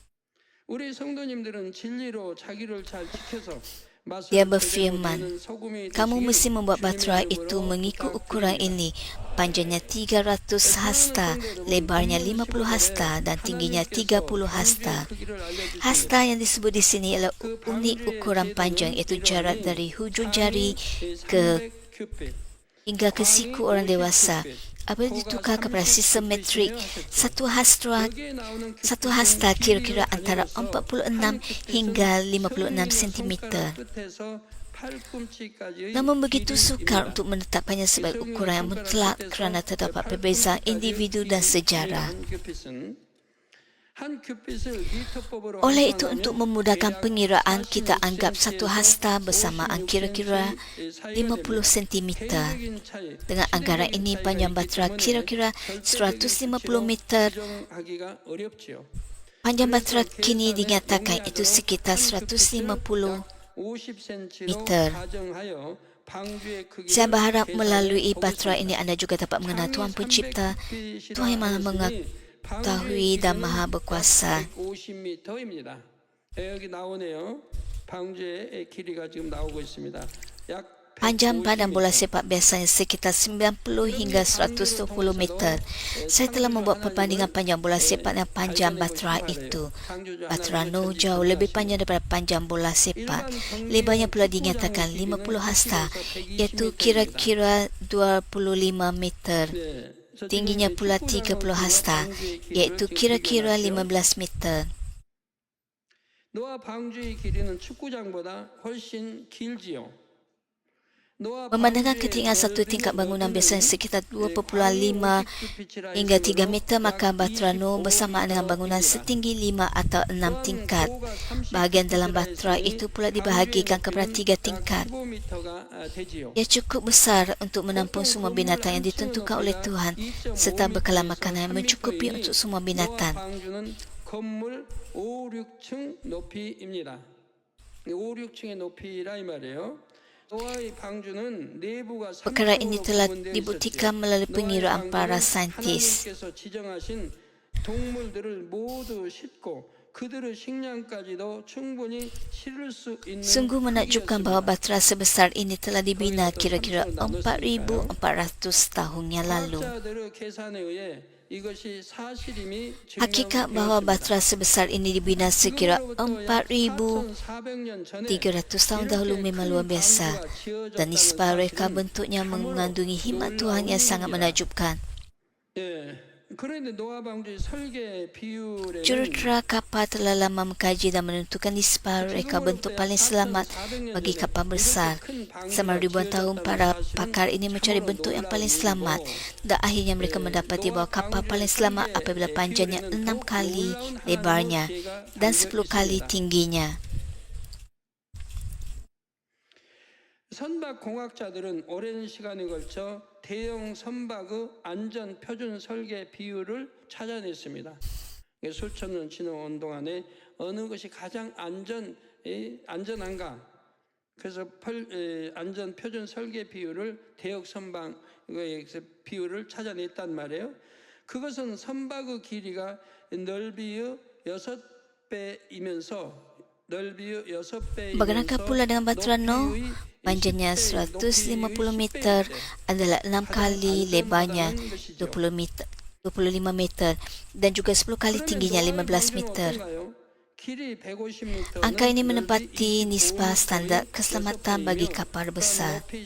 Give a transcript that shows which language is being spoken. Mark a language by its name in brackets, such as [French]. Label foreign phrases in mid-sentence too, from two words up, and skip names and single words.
[Malay] Dia berfirman, kamu mesti membuat batra itu mengikut ukuran ini. Panjangnya 300 hasta, lebarnya 50 hasta dan tingginya 30 hasta. Hasta yang disebut di sini ialah unit ukuran panjang, iaitu jarak dari hujung jari hingga ke siku orang dewasa. Apabila ditukar kepada sistem metrik, satu hasta kira-kira antara 46 hingga 56 cm. Namun begitu sukar untuk menetapkannya sebagai ukuran yang mutlak kerana terdapat perbezaan individu dan sejarah. Oleh itu, untuk memudahkan pengiraan, kita anggap satu hasta bersamaan kira-kira 50 cm. Dengan anggaran ini, panjang batra kira-kira 150 meter. Panjang batra kini dinyatakan itu sekitar 150 meter. Saya berharap melalui batra ini anda juga dapat mengenal Tuhan Pencipta, Tuhan yang maha mengetahui dan maha berkuasa. Panjang badan bola sepak biasanya sekitar 90 hingga 120 meter. Saya telah membuat perbandingan panjang bola sepak dan panjang batra itu. Batra Nuh jauh lebih panjang daripada panjang bola sepak. Lebarnya pula dinyatakan 50 hasta, iaitu kira-kira 25 meter. Tingginya pula 30 hasta, iaitu kira-kira 15 meter. [Korean] 노아 방주의 길이는 축구장보다 훨씬 길지요. [Malay] Memandangkan ketinggian satu tingkat bangunan biasanya sekitar 2,5 hingga 3 meter, maka Batra Noah bersamaan dengan bangunan setinggi 5 atau 6 tingkat. Bahagian dalam Batra itu pula dibahagikan kepada 3 tingkat. Ia cukup besar untuk menampung semua binatang yang ditentukan oleh Tuhan serta bekalan makanan yang mencukupi untuk semua binatang. [Korean] 건물 5, 6층 높이입니다. 5, 6층의 높이라 이 말이에요. 노아의 방주는 내부가 [Malay] Perkara ini telah dibuktikan melalui pengiraan para saintis. [Korean] 하나님께서 지정하신 동물들을 모두 싣고 그들의 식량까지도 충분히 실을 수 있는 [Malay] Sungguh menakjubkan bahawa Batra sebesar ini telah dibina kira-kira 4,400 tahun yang lalu. [Korean] 과학자들의 계산에 의해 이것이 사실임이 [Malay] Hakikat bahawa Batra sebesar ini dibina sekira 4,300 tahun dahulu memang luar biasa, dan nisbah reka bentuknya mengandungi hikmat Tuhan yang sangat menakjubkan. [Korean] 그런데 노아 방주의 설계 비율에는 [Malay] Jurutera kapal telah lama mengkaji dan menentukan nisbah reka bentuk paling selamat bagi kapal besar. Selama ribuan tahun, para pakar ini mencari bentuk yang paling selamat dan akhirnya mereka mendapati bahawa kapal paling selamat apabila panjangnya 6 kali lebarnya dan 10 kali tingginya. [Korean] 선박 공학자들은 오랜 시간에 걸쳐 대형 선박의 안전 표준 설계 비율을 찾아냈습니다. 수천 년 지나온 동안에 어느 것이 가장 안전한가? 그래서 안전 표준 설계 비율을 대형 선박의 비율을 찾아냈단 말이에요. 그것은 선박의 길이가 넓이의 6배이면서 [Malay] Bagaimanakah pula dengan Batra Noah? Panjangnya 150 meter adalah 6 kali lebarnya 25 meter dan juga 10 kali tingginya 15 meter. Angka ini menepati nisbah standar keselamatan bagi kapal besar.